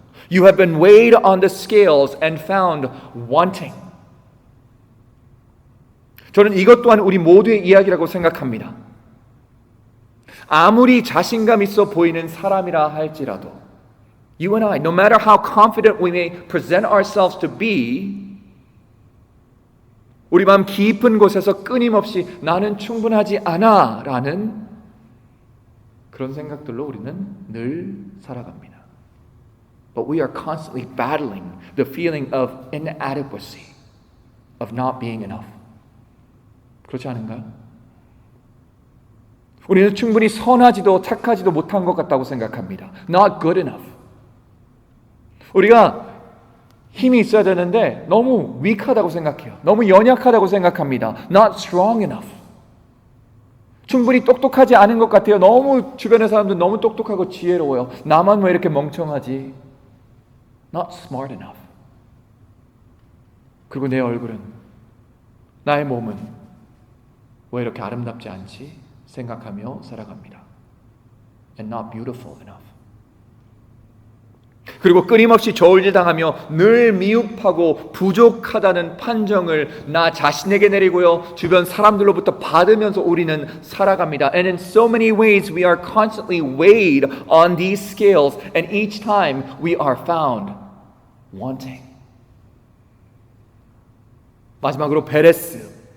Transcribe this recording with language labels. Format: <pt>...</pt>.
<en>You have been weighed on the scales and found wanting.</en> <ko>저는 이것 또한 우리 모두의 이야기라고 생각합니다. 아무리 자신감 있어 보이는 사람이라 할지라도</ko> <en>You and I, no matter how confident we may present ourselves to be,</en> <ko>우리 마음 깊은 곳에서 끊임없이 나는 충분하지 않아 라는 그런 생각들로 우리는 늘 살아갑니다.</ko> <en>But we are constantly battling the feeling of inadequacy, of not being enough.</en> <ko>그렇지 않은가요? 우리는 충분히 선하지도 착하지도 못한 것 같다고 생각합니다.</ko> <en>Not good enough.</en> <ko>우리가 힘이 있어야 되는데 너무 weak하다고 생각해요. 너무 연약하다고 생각합니다.</ko> <en>Not strong enough.</en> <ko>충분히 똑똑하지 않은 것 같아요. 너무 주변의 사람들 너무 똑똑하고 지혜로워요. 나만 왜 이렇게 멍청하지?</ko> <en>Not smart enough.</en> <ko>그리고 내 얼굴은, 나의 몸은 왜 이렇게 아름답지 않지? 생각하며 살아갑니다.</ko> <en>And not beautiful enough.</en> <ko>그리고 끊임없이 저울질당하며 늘 미흡하고 부족하다는 판정을 나 자신에게 내리고요, 주변 사람들로부터 받으면서 우리는 살아갑니다.</ko> <en>And in so many ways we are constantly weighed on these scales, and each time we are found wanting.</en> <ko>마지막으로 페레스.</ko>